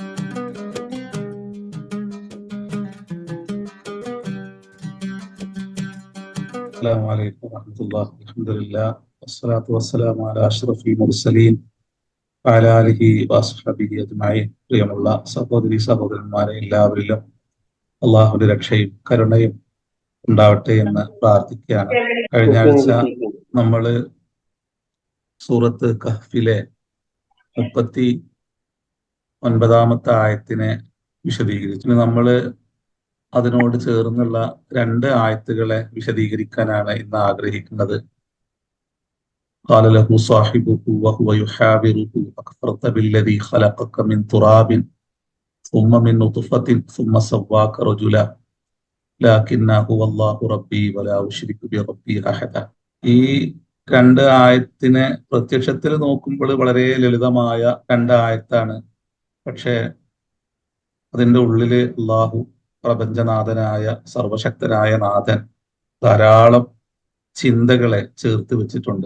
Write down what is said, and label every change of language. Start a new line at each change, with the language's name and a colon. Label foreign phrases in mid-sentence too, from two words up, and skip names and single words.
Arabic: السلام عليكم ورحمة الله. الحمد لله والصلاة والسلام على أشرف المرسلين وعلى آله وصحبه أجمعين.
Malayalam: പ്രിയമുള്ള സഹോദരി സഹോദരന്മാരെ, എല്ലാവരിലും അള്ളാഹുവിന്റെ രക്ഷയും കരുണയും ഉണ്ടാവട്ടെ എന്ന് പ്രാർത്ഥിക്കുകയാണ്. കഴിഞ്ഞ ആഴ്ച നമ്മൾ സൂറത്ത് കഹ്ഫിലെ 39-ാമത്തെ ആയത്തിനെ വിശദീകരിച്ചു. നമ്മൾ അതിനോട് ചേർന്നുള്ള 2 ആയത്തുകളെ വിശദീകരിക്കാനാണ് ഇന്ന് ആഗ്രഹിക്കുന്നത്.
Arabic: قال له صاحبه وهو يحاوره أكفرت بالذي خلقك من تراب ثم من نطفة ثم سواك رجلا لكن هو الله ربي ولا أشرك بربي أحدا.
Malayalam: ഈ 2 ആയത്തിനെ പ്രത്യക്ഷത്തിൽ നോക്കുമ്പോൾ വളരെ ലളിതമായ 2 ആയത്താണ്. പക്ഷേ അതിൻ്റെ ഉള്ളില് അള്ളാഹു പ്രപഞ്ചനാഥനായ സർവശക്തനായ നാഥൻ ധാരാളം ചിന്തകളെ ചേർത്ത് വെച്ചിട്ടുണ്ട്.